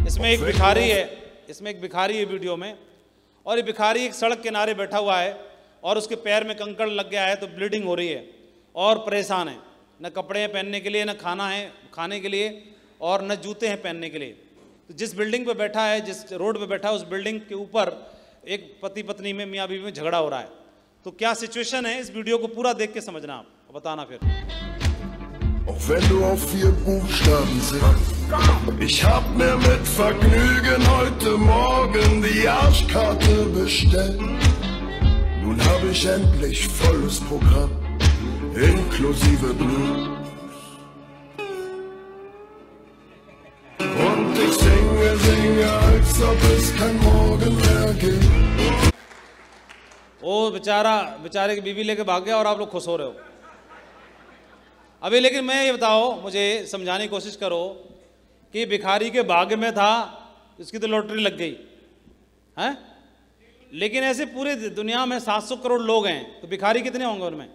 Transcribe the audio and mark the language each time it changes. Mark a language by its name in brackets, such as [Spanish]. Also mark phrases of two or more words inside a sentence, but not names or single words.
[Hindi] इसमें एक भिखारी है वीडियो में, और ये भिखारी एक सड़क किनारे बैठा हुआ है और उसके पैर में कंकड़ लग गया है तो ब्लीडिंग हो रही है और परेशान है, न कपड़े हैं पहनने के लिए, न खाना है खाने के लिए, और न जूते हैं पहनने के लिए। तो जिस बिल्डिंग पे बैठा है, जिस रोड पे बैठा है, उस बिल्डिंग के ऊपर एक पति पत्नी में, मियाँ बीवी में झगड़ा हो रहा है। तो क्या सिचुएशन है, इस वीडियो को पूरा देख के समझना, आप बताना फिर। [German] Auch wenn du auf 4 Buchstaben singst. Ich hab mir mit Vergnügen heute Morgen die Arschkarte bestellt. Nun hab ich endlich volles Programm, inklusive Blues. Und ich singe, als ob es kein Morgen mehr gibt. [Hindi] वो बेचारे की बीवी लेके भाग गया और आप लोग खुश हो रहे हो अभी। लेकिन मैं ये बताओ, मुझे समझाने की कोशिश करो कि भिखारी के भाग्य में था, इसकी तो लॉटरी लग गई है। लेकिन ऐसे पूरे दुनिया में 700 करोड़ लोग हैं, तो भिखारी कितने होंगे उनमें?